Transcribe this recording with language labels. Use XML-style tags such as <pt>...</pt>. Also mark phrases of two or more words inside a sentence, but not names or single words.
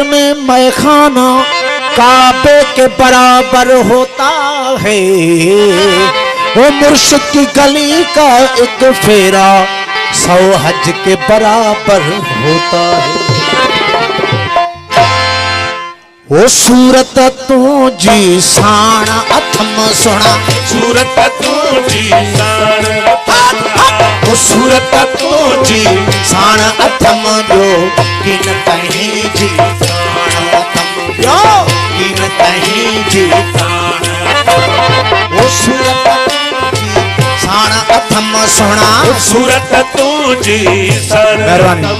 <ur>میں میں خانہ کعبے کے برابر ہوتا ہے وہ مرشد کی گلی کا ایک پھیرا 100 حج کے برابر ہوتا ہے</ur> <sd>वो सूरत तू जी साण अथम सुना सूरत तू जी साण वो सूरत तू जी साण अथम जो किन कहीं जी साण अथम जो किन कहीं जी साण वो सूरत साण अथम सुना सूरत तू जी साण अथम</sd>